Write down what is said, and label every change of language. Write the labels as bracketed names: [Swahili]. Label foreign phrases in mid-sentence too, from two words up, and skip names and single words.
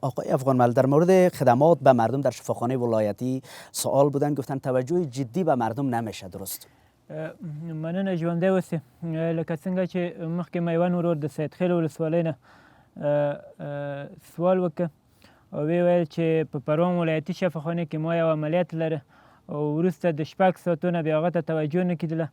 [Persian] آقای افغانمل، در مورد خدمات به مردم در شفاخانه ولایتی سوال بودن، گفتن توجه جدی به مردم نمیشه. درست؟ [Pashto] مننه ژوندی اوسې. لکه څنګه چې مخکې میوند ورور د سیدخیل ولسوالۍ نه سوال وکړ او ویې ویل چې په پروان ولایتي شفاخانه کې ما یو عملیات لره او وروسته د 6 ساعتو نه بیا هغه ته توجه نه کېدله.